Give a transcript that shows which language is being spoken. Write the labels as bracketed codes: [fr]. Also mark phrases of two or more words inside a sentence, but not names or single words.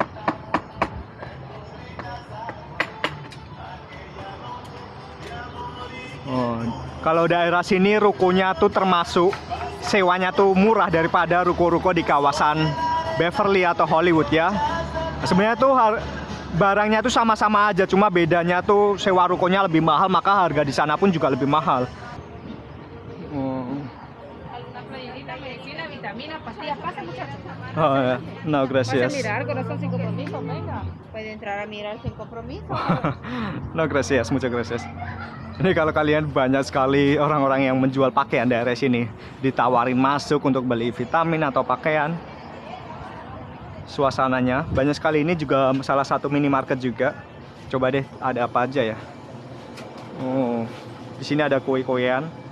[id] Oh, kalau daerah sini rukonya tuh termasuk sewanya tuh murah daripada ruko-ruko di kawasan Beverly atau Hollywood ya. Sebenarnya tuh barangnya tuh sama-sama aja, cuma bedanya tuh sewa rukonya lebih mahal, maka harga di sana pun juga lebih mahal. [es] Alguna playerita, medicina, vitamina, pastillas. Pasa, muchachos. Oh ya, no Pase a gracias. mirar, corazón, sin compromiso, venga. Puede entrar a mirar sin compromiso. No gracias, muchas gracias. [id] Ini kalau kalian banyak sekali orang-orang yang menjual pakaian daerah sini, ditawarin masuk untuk beli vitamin atau pakaian. Suasananya banyak sekali, ini juga salah satu minimarket juga. Coba deh, ada apa aja ya? Oh, di sini ada kue-kuean.